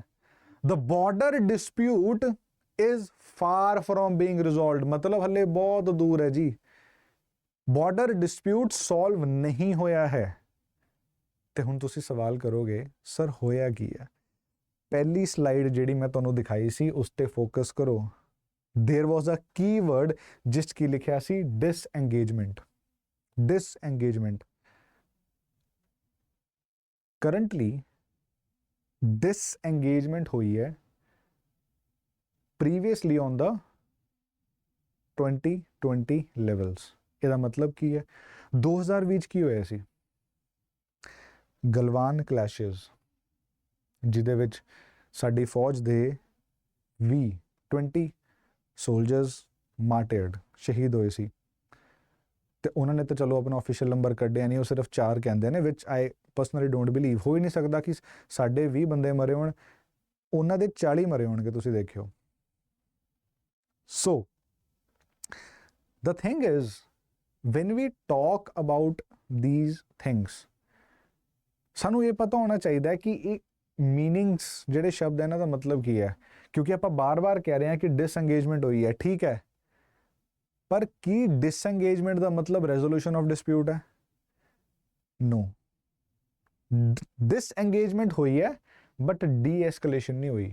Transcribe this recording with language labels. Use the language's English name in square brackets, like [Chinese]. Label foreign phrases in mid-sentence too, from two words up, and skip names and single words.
[English] The border dispute is far from being resolved, [Punjabi] ਮਤਲਬ ਹਲੇ ਬਹੁਤ ਦੂਰ ਹੈ ਜੀ, [English] border dispute solve [Punjabi] ਨਹੀਂ ਹੋਇਆ ਹੈ। ਤੇ ਹੁਣ ਤੁਸੀਂ ਸਵਾਲ ਕਰੋਗੇ ਸਰ ਹੋਇਆ ਕੀ ਹੈ? ਪਹਿਲੀ ਸਲਾਈਡ ਜਿਹੜੀ ਮੈਂ ਤੁਹਾਨੂੰ ਦਿਖਾਈ ਸੀ ਉਸ ਤੇ ਫੋਕਸ ਕਰੋ। [English] There was a keyword [Punjabi] ਜਿਸ ਕੀ ਲਿਖਾ ਸੀ [English] डिसएंगेजमेंट। Disengagement currently disengagement [Punjabi] ਹੋਈ ਹੈ [English] previously on the 2020 levels. [Punjabi] ਇਹਦਾ ਮਤਲਬ ਕੀ ਹੈ? 2020 ਕੀ ਹੋਇਆ ਸੀ? ਗਲਵਾਨ ਕਲੈਸ਼ਸ, ਜਿਹਦੇ ਵਿੱਚ ਸਾਡੀ ਫੌਜ ਦੇ 20 [English] soldiers martyred, [Punjabi] ਸ਼ਹੀਦ ਹੋਏ ਸੀ। ਤੇ ਉਹਨਾਂ ਨੇ ਤਾਂ ਚਲੋ ਆਪਣਾ [English] official number [Punjabi] ਕੱਢਿਆ ਨਹੀਂ, ਉਹ ਸਿਰਫ 4 ਕਹਿੰਦੇ ਨੇ, [English] which I personally don't believe. [Punjabi] ਹੋ ਹੀ ਨਹੀਂ ਸਕਦਾ ਕਿ ਸਾਡੇ 20 ਬੰਦੇ ਮਰੇ ਹੋਣ, ਉਹਨਾਂ ਦੇ 40 ਮਰੇ ਹੋਣਗੇ, ਤੁਸੀਂ ਦੇਖਿਓ। [English] ਸੋ the thing is, when we talk about these things, [Punjabi] ਸਾਨੂੰ ਇਹ ਪਤਾ ਹੋਣਾ ਚਾਹੀਦਾ ਹੈ ਕਿ ਇਹ ਮੀਨਿੰਗਸ, ਜਿਹੜੇ ਸ਼ਬਦ ਹੈ ਇਹਨਾਂ ਦਾ ਮਤਲਬ ਕੀ ਹੈ। ਕਿਉਂਕਿ ਆਪਾਂ ਬਾਰ-ਬਾਰ ਕਹਿ ਰਹੇ ਹਾਂ ਕਿ ਡਿਸਐਂਗੇਜਮੈਂਟ ਹੋਈ ਹੈ, ਠੀਕ ਹੈ, ਪਰ ਕੀ ਡਿਸਐਂਗੇਜਮੈਂਟ ਦਾ ਮਤਲਬ [English] resolution of dispute [Punjabi] ਹੈ? ਨੋ, ਡਿਸਐਂਗੇਜਮੈਂਟ ਹੋਈ ਹੈ [English] but de-escalation [Punjabi] ਨਹੀਂ ਹੋਈ।